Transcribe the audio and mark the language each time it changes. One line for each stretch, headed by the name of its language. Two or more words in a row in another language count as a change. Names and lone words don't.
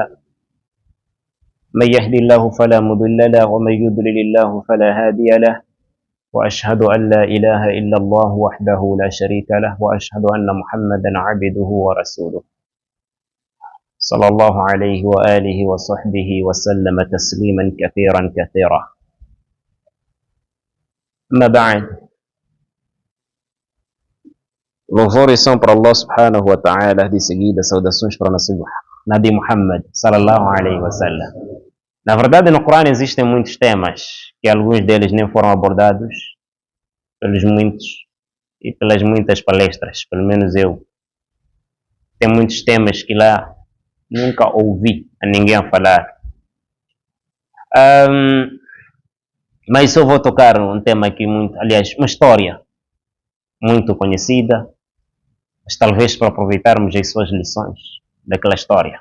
Arabic: من يهد الله فلا مضل له ومن يضلل الله فلا هادي له، وأشهد أن لا إله إلا الله وحده لا شريك له، وأشهد أن محمدا عبده ورسوله صلى الله عليه وآله وصحبه وسلم تسليما كثيرا كثيرا. أما بعد،
Portuguese: louvores são para
Arabic: الله سبحانه وتعالى,
Portuguese: de seguida saudações para o nosso Nabi Muhammad
Arabic: صلى الله عليه وسلم.
Portuguese: Na verdade, no Corão existem muitos temas que alguns deles nem foram abordados pelos muitos e pelas muitas palestras, pelo menos eu. Tem muitos temas que lá nunca ouvi a ninguém falar. Mas eu vou tocar um tema aqui muito, aliás, uma história muito conhecida, mas talvez para aproveitarmos as suas lições daquela história.